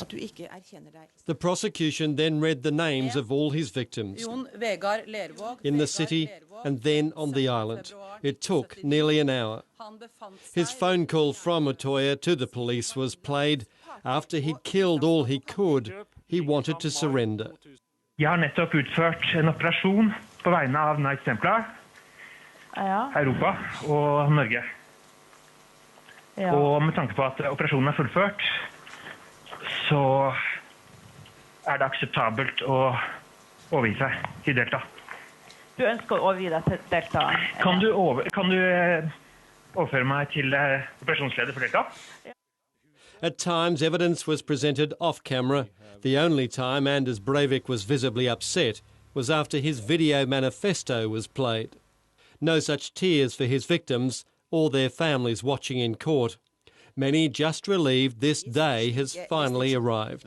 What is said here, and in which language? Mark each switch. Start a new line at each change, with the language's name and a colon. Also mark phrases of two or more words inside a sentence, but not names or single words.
English: The prosecution then read the names of all his victims in the city and then on the island. It took nearly an hour. His phone call from Utøya to the police was played. After he'd killed all he could, he wanted to surrender.
Norwegian: Jeg har nettopp utført en operasjon på vegne av Templar, Europa og Norge. Og med tanke på at operasjonen fullført, så det akseptabelt å overgi seg til Delta. Du ønsker å overgi deg til Delta? Kan du overføre meg til operasjonsleder for Delta?
English: At times, evidence was presented off-camera. The only time Anders Breivik was visibly upset was after his video manifesto was played. No such tears for his victims or their families watching in court. Many just relieved this day has finally arrived.